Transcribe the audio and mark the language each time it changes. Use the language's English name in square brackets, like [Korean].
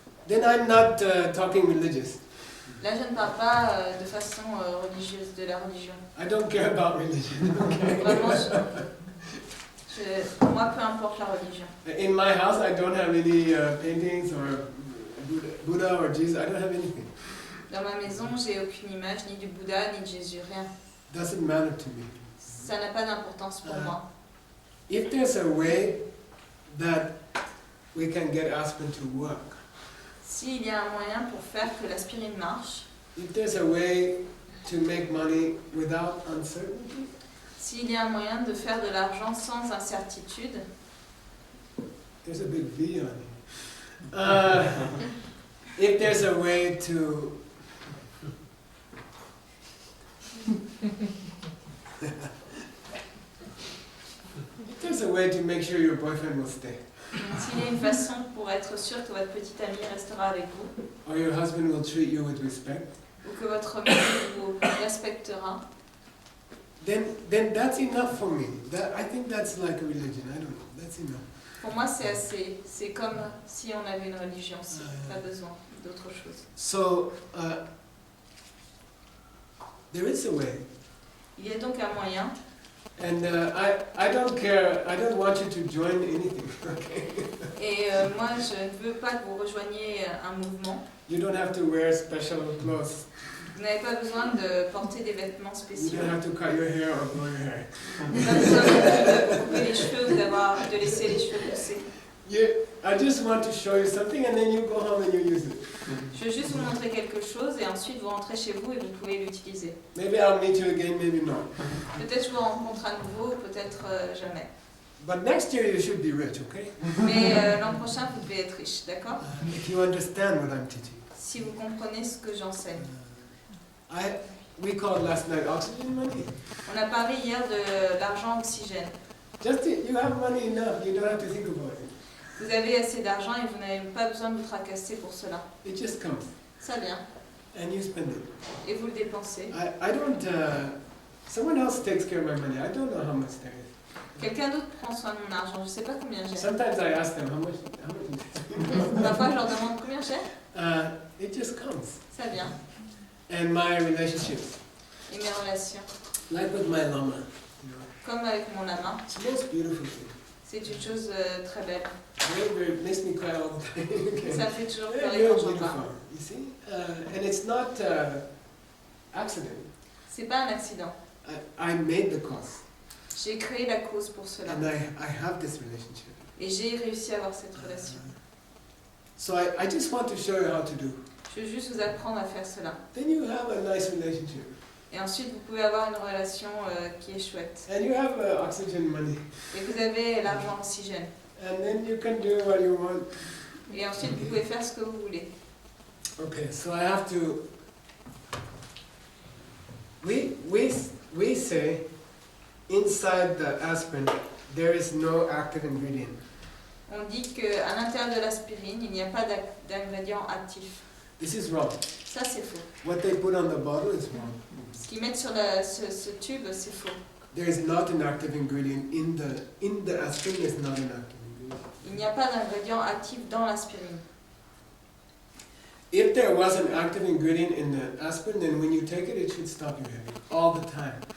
[English] Then I'm not talking religious. [French] Là, je ne parle pas de façon religieuse, de la religion. [English] I don't care about religion. [French] Vraiment, pour moi, peu importe la religion. [English] In my house, I don't have any paintings or Buddha or Jesus. I don't have anything. [French] Dans ma maison, j'ai aucune image, ni du Bouddha, ni de Jésus, rien. [English] Doesn't matter to me. [French] Ça n'a pas d'importance pour moi. [English] If there's a way that we can get Aspen to work, [French] S'il y a un moyen pour faire que l'aspirine marche, [English] if there's a way to make money without uncertainty, [French] s'il y a un moyen de faire de l'argent sans incertitude, [English] there's a big V on it. If there's a way to if there's a way to make sure your boyfriend will stay, [French] s'il y a une façon pour être sûr que votre petit ami restera avec vous, [English] or your husband will treat you with respect, [French] ou que votre mari vous respectera, [English] then that's enough for me. I think that's like a religion. I don't know. That's enough. [French] pour moi c'est assez. C'est comme si on avait une religion, si pas besoin d'autre chose. [English] So there is a way, [French] Il y a donc un moyen, [English] and I don't care. I don't want you to join anything. Okay. [French] et moi je ne veux pas que vous rejoigniez un mouvement. [English] You don't have to wear special clothes. [French] Vous n'avez pas besoin de porter des vêtements [English] You [French] spéciaux. [English] don't have to cut your hair or grow your hair. [French] Vous n'avez pas besoin de couper les cheveux ou de laisser les cheveux pousser. [English] I just want to show you something, and then you go home and you use it. [French] Je veux juste vous montrer quelque chose et ensuite vous rentrez chez vous et vous pouvez l'utiliser. [English] Maybe I'll meet you again, maybe not. [French] Peut-être je vous rencontre à nouveau, peut-être jamais. [English] But next year you should be rich, okay? [French] Mais l'an prochain vous devez être riche, d'accord? [English] If you understand what I'm teaching. [French] Si vous comprenez ce que j'enseigne. [English] We called last night oxygen money. [French] On a parlé hier de l'argent oxygène. [English] You have money enough, you don't have to think about it. [French] Vous avez assez d'argent et vous n'avez pas besoin de vous tracasser pour cela. [English] It just comes, [French] Ça vient. [English] and you spend it. [French] Et vous le dépensez. [English] I don't, someone else takes care of my money. I don't know how much there is. [French] Quelqu'un d'autre prend soin de mon argent. Je ne sais pas combien j'ai. [English] Sometimes I ask them, how much is [French] Parfois je leur demande combien j'ai. [English] it just comes. [French] Ça vient. [English] And my relationships, [French] Et mes relations. [English] like with my lama, [French] Comme avec mon lama. [English] it's the most beautiful thing. [French] C'est une chose très belle. [English] It makes me cry all the time. Okay. [French] Ça fait toujours [English] Very, [French] pleurer [English] very [French] quand j'en [English] beautiful, [French] parle. [English] you see? And it's not accident. [French] C'est pas un accident. [English] I made the cause, [French] J'ai créé la cause pour cela. [English] and I have this relationship. [French] Et j'ai réussi à avoir cette relation. [English] So I just want to show you how to do. [French] Je veux juste vous apprendre à faire cela. [English] Then you have a nice relationship. [French] Et ensuite, vous pouvez avoir une relation qui est chouette. [English] And you have oxygen money. [French] Et vous avez l'argent oxygène. [English] And then you can do what you want. [French] Et ensuite, vous pouvez faire ce que vous voulez. [English] Okay, so I have to... we say inside the aspirin there is no active ingredient. [French] On dit qu'à l'intérieur de l'aspirine, il n'y a pas d'ingrédient actif. [English] This is wrong. [French] Ça, c'est faux. [English] What they put on the bottle is wrong. [French] Ce qu'ils mettent sur ce tube, c'est faux. [English] There is not an active ingredient in the aspirin. There's not an active ingredient. [French] Il n'y a pas d'ingrédient actif dans l'aspirine. [English] If there was an active ingredient in the aspirin, then when you take it should stop your headache all the time.